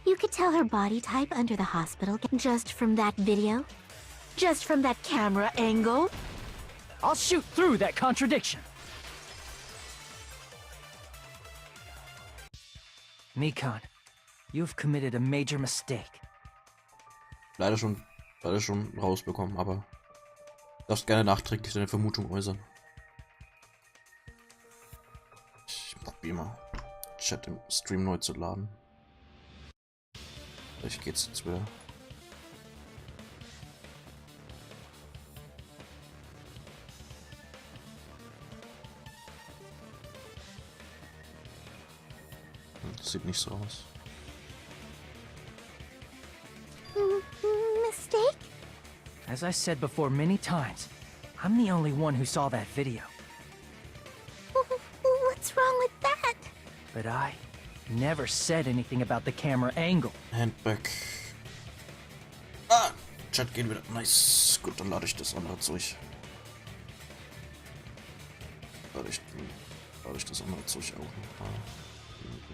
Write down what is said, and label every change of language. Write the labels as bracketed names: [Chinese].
[English] You could tell her body type under the hospital just from that video? Just from that camera angle? I'll shoot through that contradiction. Mikan, you've committed a major mistake. [German] Leider schon rausbekommen, aber du darfst gerne nachträglich deine Vermutung äußern. Ich probiere mal, Chat im Stream neu zu laden. Vielleicht geht's jetzt wieder. Das sieht nicht so aus. [English] Mistake? As I said before many times, I'm the only one who saw that video. What's wrong with that? But I never said anything about the camera angle. [German] Handback. Ah! Chat geht wieder. Nice. Gut, dann lade ich das andere Zeug. Lade ich das andere Zeug auch noch.